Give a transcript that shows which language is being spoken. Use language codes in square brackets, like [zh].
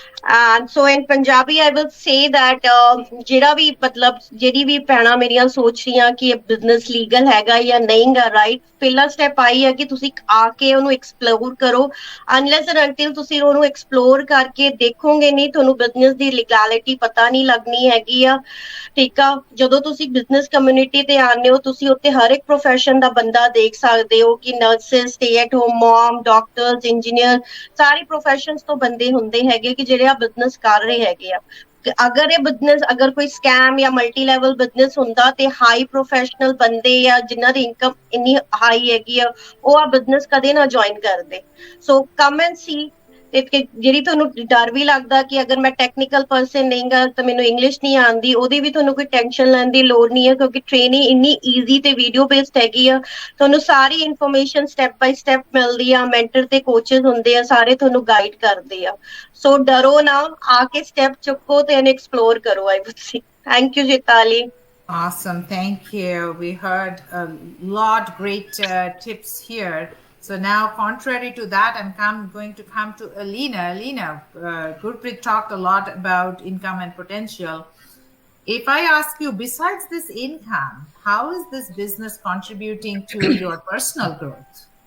[en] And so in Punjabi, I will say that [pa] ਜਿਹੜਾ ਵੀ ਮਤਲਬ ਜਿਹੜੀ ਵੀ ਭੈਣਾਂ ਮੇਰੀਆਂ ਸੋਚ ਰਹੀਆਂ ਕਿ ਇਹ ਬਿਜ਼ਨਸ ਲੀਗਲ ਹੈਗਾ ਜਾਂ ਨਹੀਂ ਗਾ ਰਾਈਟ, ਪਹਿਲਾ ਸਟੈਪ ਆਈ ਹੈ ਕਿ ਤੁਸੀਂ ਆ ਕੇ ਉਹਨੂੰ ਐਕਸਪਲੋਰ ਕਰੋ। [en] unless and until [pa] ਤੁਸੀਂ ਉਹਨੂੰ ਐਕਸਪਲੋਰ ਕਰਕੇ ਦੇਖੋਗੇ ਨਹੀਂ, ਤੁਹਾਨੂੰ ਬਿਜ਼ਨਸ ਦੀ ਲੀਗੈਲਿਟੀ ਪਤਾ ਨਹੀਂ ਲੱਗਣੀ ਹੈਗੀ ਆ। ਠੀਕ ਆ, ਜਦੋਂ ਤੁਸੀਂ ਬਿਜ਼ਨਸ ਕਮਿਊਨਿਟੀ ਤੇ ਆਉਂਦੇ ਹੋ, ਤੁਸੀਂ ਉੱਥੇ ਹਰ ਇੱਕ ਪ੍ਰੋਫੈਸ਼ਨ ਦਾ ਬੰਦਾ ਦੇਖ ਸਕਦੇ ਹੋ ਕਿ nurses, stay at home mum, doctors, engineer, ਸਾਰੇ ਪ੍ਰੋਫੈਸ਼ਨਸ ਤੋਂ ਬੰਦੇ ਹੁੰਦੇ ਹੈਗੇ ਕਿ ਜਿਹੜੇ ਆ ਬਿਜ਼ਨਸ ਕਰ ਰਹੇ ਹੈਗੇ ਆ। ਅਗਰ ਇਹ ਬਿਜ਼ਨਸ ਅਗਰ ਕੋਈ ਸਕੈਮ ਜਾਂ ਮਲਟੀ ਲੈਵਲ ਬਿਜ਼ਨਸ ਹੁੰਦਾ ਤੇ ਹਾਈ ਪ੍ਰੋਫੈਸ਼ਨਲ ਬੰਦੇ ਜਾਂ ਜਿਨ੍ਹਾਂ ਦੀ ਇਨਕਮ ਇੰਨੀ ਹਾਈ ਹੈਗੀ ਆ, ਉਹ ਆ ਬਿਜ਼ਨਸ ਕਦੇ ਨਾ ਜੁਆਇਨ ਕਰਦੇ। [en] So come and see. [pa] ਤੇ ਜਿਹੜੀ ਤੁਹਾਨੂੰ ਡਰ ਵੀ ਲੱਗਦਾ ਕਿ ਅਗਰ ਮੈਂ ਟੈਕਨੀਕਲ ਪਰਸਨ ਨਹੀਂ ਗਾ ਤਾਂ ਮੈਨੂੰ ਇੰਗਲਿਸ਼ ਨਹੀਂ ਆਉਂਦੀ, ਉਹਦੀ ਵੀ ਤੁਹਾਨੂੰ ਕੋਈ ਟੈਨਸ਼ਨ ਲੈਣ ਦੀ ਲੋੜ ਨਹੀਂ ਹੈ, ਕਿਉਂਕਿ ਟ੍ਰੇਨਿੰਗ ਇੰਨੀ ਈਜ਼ੀ ਤੇ ਵੀਡੀਓ ਬੇਸਡ ਹੈਗੀ ਆ। ਤੁਹਾਨੂੰ ਸਾਰੀ ਇਨਫੋਰਮੇਸ਼ਨ ਸਟੈਪ ਬਾਈ ਸਟੈਪ ਮਿਲਦੀ ਆ, ਮੈਂਟਰ ਤੇ ਕੋਚਸ ਹੁੰਦੇ ਆ, ਸਾਰੇ ਤੁਹਾਨੂੰ ਗਾਈਡ ਕਰਦੇ ਆ। ਸੋ ਡਰੋ ਨਾ, ਆ ਕੇ ਸਟੈਪ ਚੁੱਕੋ ਤੇ ਇਹਨੂੰ ਐਕਸਪਲੋਰ ਕਰੋ। [en] I would say thank you Chetali. Awesome. Thank you. We heard a lot great tips here. So now, contrary to that, I'm going to come to Alina. Alina, Gurpreet talked a lot about income and potential. If I ask you, besides this income, how is this business contributing to your personal growth?